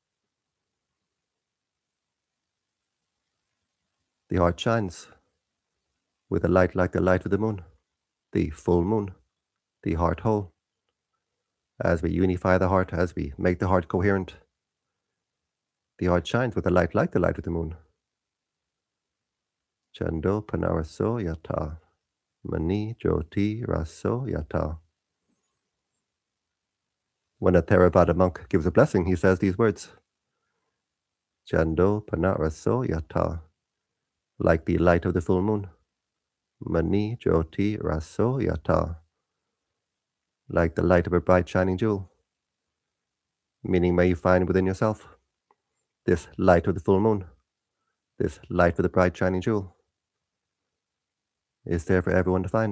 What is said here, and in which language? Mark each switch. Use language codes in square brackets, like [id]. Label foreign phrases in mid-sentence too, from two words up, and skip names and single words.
[en] The heart shines with a light like the light of the moon, the full moon, the heart whole. As we unify the heart, as we make the heart coherent, the heart shines with a light like the light of the moon. [pi] Chando panaraso yata, mani jyoti raso yata. [en] When a Theravada monk gives a blessing, he says these words. [pi] Chando panaraso yata, [en] like the light of the full moon. [pi] Mani jyoti raso yata, [en] like the light of a bright shining jewel. Meaning, may you find within yourself this light of the full moon, this light of the bright shining jewel, is there for everyone to find.